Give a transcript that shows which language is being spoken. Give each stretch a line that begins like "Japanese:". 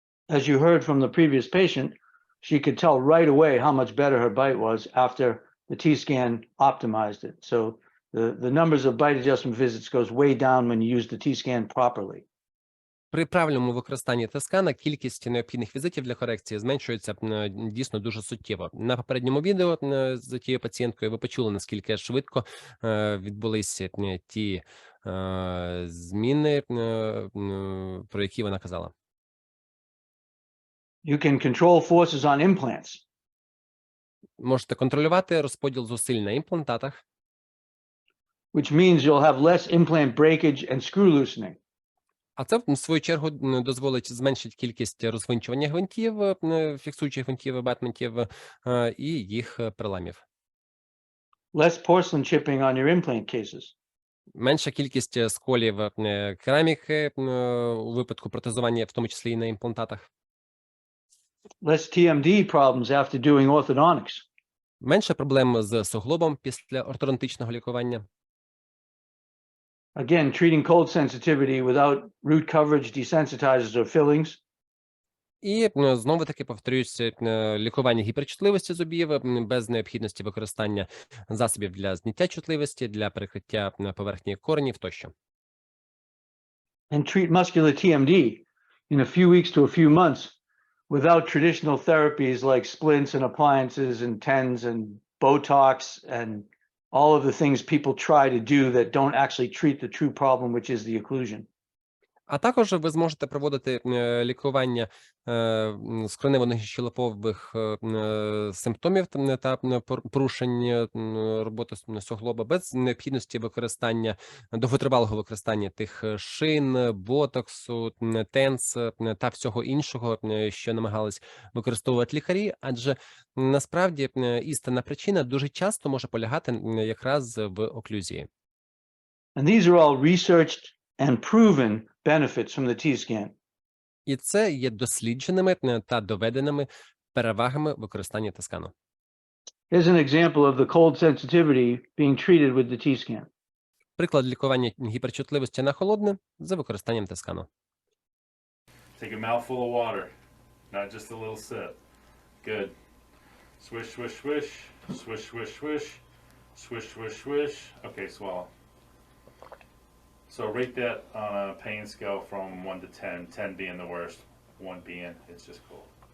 English: As you heard from the previous patient, she could tell right away how much better her bite was after the T-scan optimized it. So the numbers of bite adjustment visits goes way down when you use the T-scan properly.
Ukrainian: При правильному використанні ТСКАНа кількість необхідних візитів для корекції зменшується дійсно дуже суттєво. На попередньому відео з тією пацієнткою ви почули, наскільки швидко відбулися ті зміни, про які вона казала.
English: You can control forces on implants.
Ukrainian: Можете контролювати розподіл зусиль на імплантатах,
English: which means you'll have less implant breakage and screw loosening.
Ukrainian: а це, в свою чергу, дозволить зменшити кількість розвинчування гвинтів, фіксуючих гвинтів, абатментів і їх переламів.
English: Less porcelain chipping on your implant cases.
Ukrainian: Менша кількість сколів кераміки у випадку протезування, в тому числі і на імплантатах.
English: Less TMD problems after doing orthodontics.
Ukrainian: Менше проблем з суглобом після ортодонтичного лікування.
English: Again, treating cold sensitivity without root coverage, desensitizers or fillings.
Ukrainian: І знову-таки повторююся, лікування гіперчутливості зубів без необхідності використання засобів для зняття чутливості, для перекриття поверхні коренів тощо.
English: And treat muscular TMD in a few weeks to a few months without traditional therapies like splints and appliances and TENS and Botox and all of the things people try to do that don't actually treat the true problem, which is the occlusion.
Ukrainian: А також ви зможете проводити лікування скроневих щелепових симптомів та порушень роботи суглоба без необхідності використання, довготривалого використання тих шин, ботоксу, тенс та всього іншого, що намагались використовувати лікарі, адже насправді істинна причина дуже часто може полягати якраз в оклюзії.
English: And these are all researched and proven benefits from the T-scan.
Ukrainian: І це є дослідженими та доведеними перевагами використання ТСКАНу.
English: Here's an example of the cold sensitivity being treated with the T-scan.
Ukrainian: Приклад лікування гіперчутливості на холодне за використанням ТСКАНу.
English: Take a mouthful of water, not just a little sip. Good. Swish, swish, swish, swish, swish, swish, swish, swish, swish. Okay, swallow. So rate that on a pain scale from 1 to 10, 10 being the worst, 1 being it's just cold.